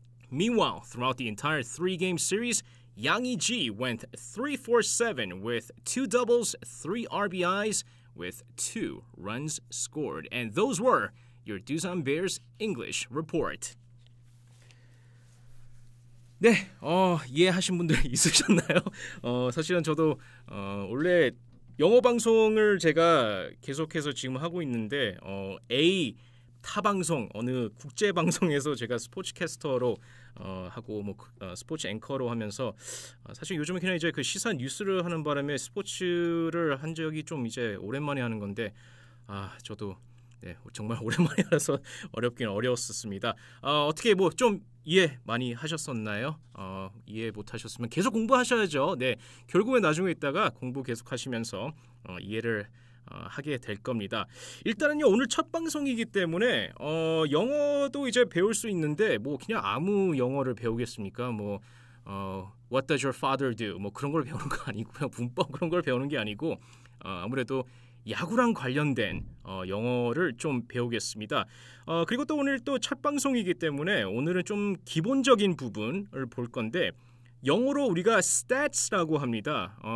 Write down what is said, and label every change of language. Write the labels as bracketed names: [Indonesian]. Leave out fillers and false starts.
[English] Meanwhile, throughout the entire 3-game series, Yang Iji went 3-for-7 with 2 doubles, 3 RBIs, with 2 runs scored. And those were your Tucson Bears English report. [Korean] 네, 이해하신 분들 있으셨나요? 사실은 저도 원래 영어 방송을 제가 계속해서 지금 하고 있는데 타 방송 어느 국제 방송에서 제가 스포츠 캐스터로 하고 뭐 스포츠 앵커로 하면서 사실 요즘은 그냥 이제 그 시사 뉴스를 하는 바람에 스포츠를 한 적이 좀 이제 오랜만에 하는 건데 저도 네, 정말 오랜만에 하라서 어렵긴 어려웠었습니다. 어떻게 뭐 좀 이해 많이 하셨었나요? 이해 못하셨으면 계속 공부하셔야죠. 네, 결국에 나중에 있다가 공부 계속 하시면서 이해를 하게 될 겁니다. 일단은요, 오늘 첫 방송이기 때문에 영어도 이제 배울 수 있는데 뭐 그냥 아무 영어를 배우겠습니까? [English] 뭐 What does your father do? [Korean] 뭐 그런 걸 배우는 거 아니고요. 문법 그런 걸 배우는 게 아니고 아무래도 야구랑 관련된 영어를 좀 배우겠습니다. 그리고 또 오늘 또 첫 방송이기 때문에 오늘은 좀 기본적인 부분을 볼 건데 영어로 우리가 stats라고 합니다.